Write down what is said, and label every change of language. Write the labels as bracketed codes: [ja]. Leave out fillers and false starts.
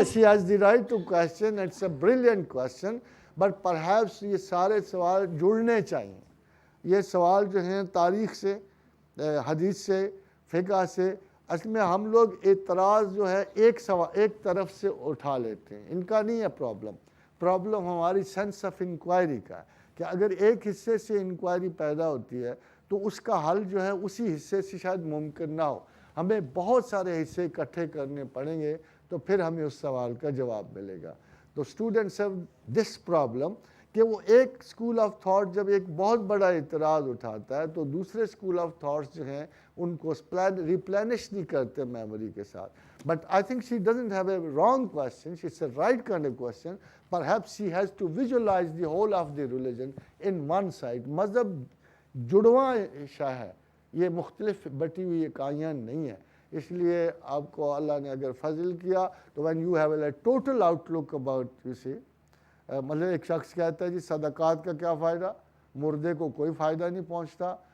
[en] She has the right to question, it's a brilliant question, but perhaps [ur] یہ سارے سوال جڑنے چاہیے. یہ سوال جو ہیں تاریخ سے، حدیث سے، فقہ سے، اصل میں ہم لوگ اعتراض جو ہے ایک طرف سے اٹھا لیتے ہیں. ان کا نہیں ہے پرابلم ہماری سینس آف انکوائری کا ہے کہ اگر ایک حصے سے انکوائری پیدا ہوتی ہے تو اس کا حل جو ہے اسی حصے سے شاید ممکن نہ ہو. ہمیں بہت سارے حصے اکٹھے کرنے پڑیں گے تو پھر ہمیں اس سوال کا جواب ملے گا. تو [en] students have this problem [ur] کہ وہ ایک اسکول آف تھاٹ جب ایک بہت بڑا اعتراض اٹھاتا ہے تو دوسرے اسکول آف تھاٹس جو ہیں ان کو ریپلینش نہیں کرتے میموری کے ساتھ. [en] But I think she doesn't have a wrong question, she's a right kind of question. Perhaps she has to visualize the whole of the religion in one side. [ur] مذہب جڑواں شاہ ہے، یہ مختلف بٹی ہوئی اکائیاں نہیں ہیں. اس لیے آپ کو اللہ نے اگر فضل کیا تو [en] when you have a total outlook about you see، [ur] مطلب ایک شخص کہتا ہے جی صدقات کا کیا فائدہ، مردے کو کوئی فائدہ نہیں پہنچتا،